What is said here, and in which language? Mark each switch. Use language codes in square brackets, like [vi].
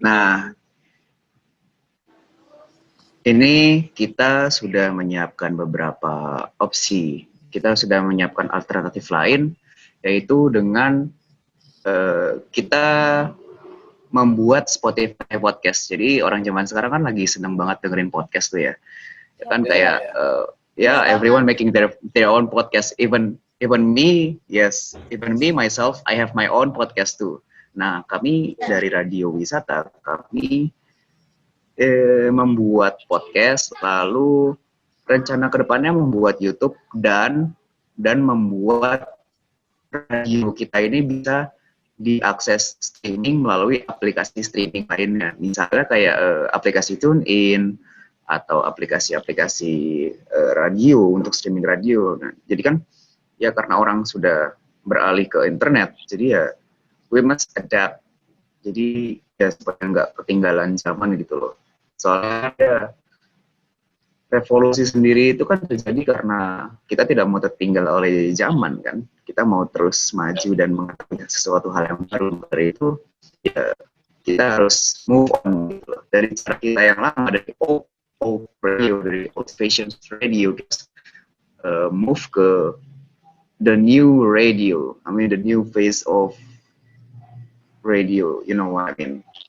[id] Nah, ini kita sudah menyiapkan beberapa opsi. Kita sudah menyiapkan alternatif lain, yaitu dengan kita membuat Spotify podcast. Jadi orang zaman sekarang kan lagi seneng banget dengerin podcast tuh ya. Ya kan kayak [en] everyone making their own podcast. Even me myself, I have my own podcast too. [id] Nah, kami dari Radio Wisata, kami membuat podcast, lalu rencana kedepannya membuat YouTube dan membuat radio kita ini bisa diakses streaming melalui aplikasi streaming lainnya. Misalnya kayak aplikasi TuneIn atau aplikasi-aplikasi radio untuk streaming radio. Nah, jadi kan ya karena orang sudah beralih ke internet, jadi ya [en] we must adapt. [id] Jadi ya supaya nggak ketinggalan zaman gitu loh. Soalnya ya, revolusi sendiri itu kan terjadi karena kita tidak mau tertinggal oleh zaman kan. Kita mau terus maju dan mengetahui sesuatu hal yang baru. Dari itu ya kita harus [en] move on [id] gitu loh. Dari cara kita yang lama, [en] dari old radio, dari old fashioned radio, move ke the new radio. I mean the new face of radio, you know what I mean.